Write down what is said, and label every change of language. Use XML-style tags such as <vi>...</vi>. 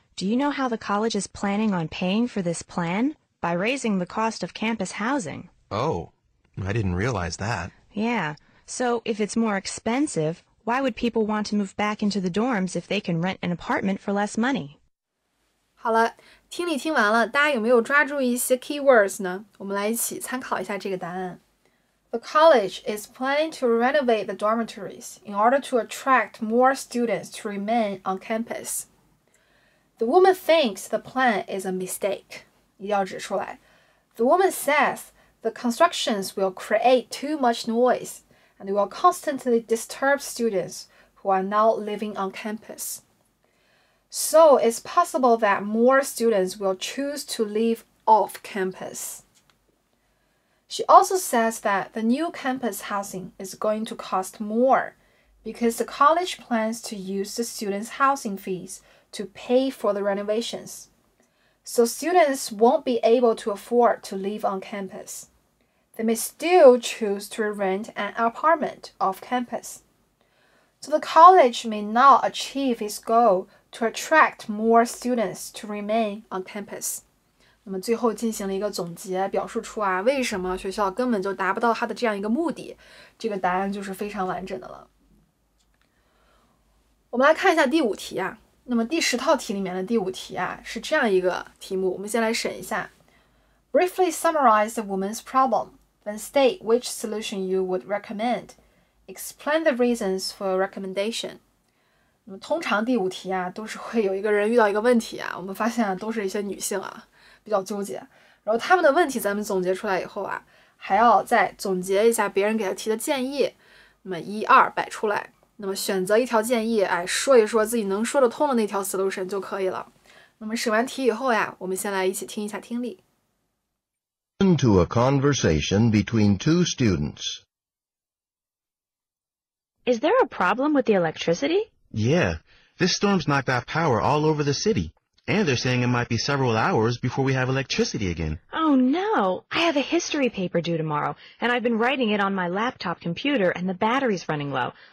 <en>Do you know how the college is planning on paying for this plan? By raising the cost of campus housing. Oh, I didn't realize that. Yeah, so if it's more expensive, why would people want to move back into the dorms if they can rent an apartment for less money?</en> <zh>好了，听力听完了，大家有没有抓住一些 keywords 呢？我们来一起参考一下这个答案。</zh> <en>The college is planning to renovate the dormitories in order to attract more students to remain on campus. The woman thinks the plan is a mistake.</en> <zh>一定要指出来。</zh> <en>The woman says the constructions will create too much noise and will constantly disturb students who are now living on campus. So it's possible that more students will choose to live off campus. She also says that the new campus housing is going to cost more because the college plans to use the students' housing fees to pay for the renovations. So students won't be able to afford to live on campus. They may still choose to rent an apartment off campus. So the college may not achieve its goal to attract more students to remain on campus.</en> <zh>那么最后进行了一个总结，表述出啊为什么学校根本就达不到它的这样一个目的，这个答案就是非常完整的了。我们来看一下第5题啊。那么第10套题里面的第5题啊是这样一个题目，我们先来审一下。</zh> <en>Briefly summarize the woman's problem, then state which solution you would recommend. Explain the reasons for your recommendation.</en> <zh>那么通常第5题啊都是会有一个人遇到一个问题啊，我们发现啊都是一些女性啊比较纠结，然后他们的问题咱们总结出来以后啊，还要再总结一下别人给他提的建议，那么1、2摆出来，那么选择一条建议，说一说自己能说得通的那条 solution 就可以了。那么审完题以后呀，我们先来一起听一下听力。</zh> <en>Listen to a conversation between two students. Is there a problem with the electricity? Yeah, this storm's knocked out power all over the city. And they're saying it might be several hours before we have electricity again. Oh no, I have a history paper due tomorrow, and I've been writing it on my laptop computer and the battery's running low.</en>